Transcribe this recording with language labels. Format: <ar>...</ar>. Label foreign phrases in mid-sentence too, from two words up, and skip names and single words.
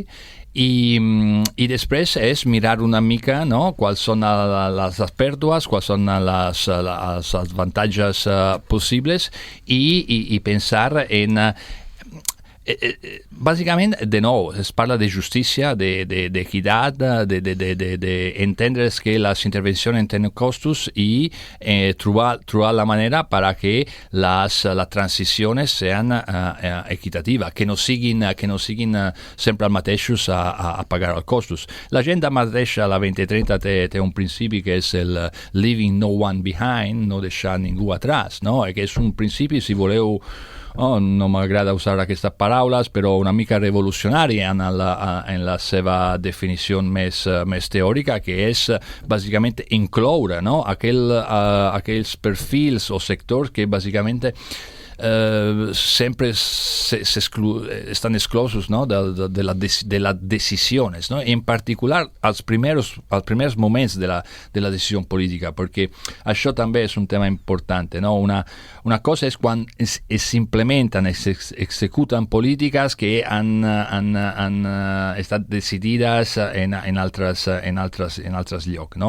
<ca>I després és mirar una mica, no, quals són les pèrdues, quals són els avantatges possibles i pensar bàsicament, de nou, es parla de justícia, d'equitat, de entendre que les intervencions tenen costos i trobar la manera</ca> <es>para que las transiciones sean equitativas,</es> <ca>que no siguin sempre els mateixos a pagar els costos. L'agenda mateixa, la 2030, té un principi que és el</ca> <en>leaving no one behind,</en> <ca>no deixar ningú atrás, no? Que és un principi, si voleu, no m'agrada usar aquestes paraules, però una mica revolucionari en la seva definició més teòrica, que és bàsicament incloure, no? Aquells perfils o sectors que bàsicament sempre estan exclosos, no?</ca> <es>de las decisiones, no?</es> <ca>En particular als primers moments de la decisió política, perquè això també és un tema important, no? Una cosa és quan es implementen, es executen polítiques que han estat decidides en altres llocs, no?</ca>